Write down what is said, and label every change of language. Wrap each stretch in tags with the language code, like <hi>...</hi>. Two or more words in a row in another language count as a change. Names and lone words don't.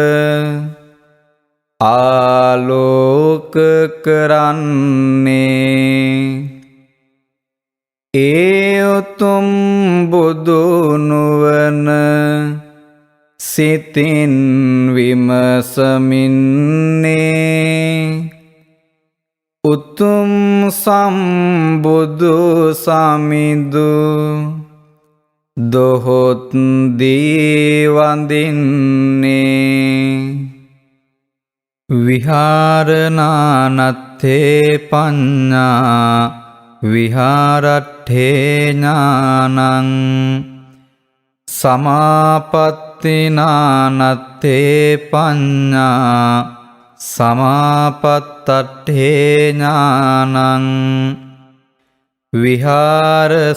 <si>ආලෝක කරන්නේ ඒ උතුම් බුදු නුවණ සිතින් විමසමින්නේ උතුම් සම්බුදු සමිඳු දොහොත් දී වඳින්නේ</si> <pi>විහාරනානත්තේ පඤ්ඤා විහාරට්ඨේ ඥානං සමාපත්තිනානත්තේ පඤ්ඤා සමාපත්තට්ඨේ ඥානං විහාර</pi>